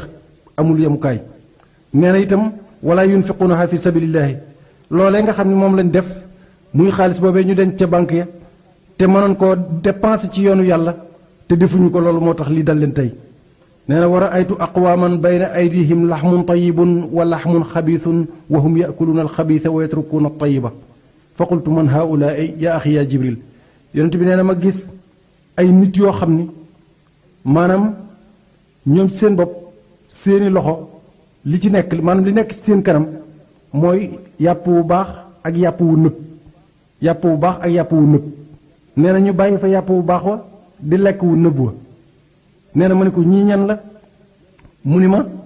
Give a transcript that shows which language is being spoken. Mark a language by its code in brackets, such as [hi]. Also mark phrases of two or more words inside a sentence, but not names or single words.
[wo] amul yemukaay nee na itam [ar] ولا ينفقونها في سبيل الله [wo] loolee nga xam ne moom lañ def muy xaalis boobee ñu denc ca banque ya te mënoon koo dépenser ci yoonu yàlla te defuñu ko loolu moo tax lii dal leen tey nee na [ar] و رأيت أقواما بين أيديهم لحم طيب و لحم خبيث و هم يأكلون الخبيث و يتركون الطيب ف قلت من هؤلاء يا أخي يا جبريل [wo] yonent bi nee na ma gis ay nit yoo xam ni maanaam ñoom seen bopp seeni loxo li ci nekk maanaam li nekk seen kanam mooy yàpp wu baax ak yàpp wu nëb yàpp wu baax ak yàpp wu nëb nee na ñu bàyyi fa yàpp wu baax wa di lekk wu nëb wa nee na ma ne ko ñii ñan la mu ni ma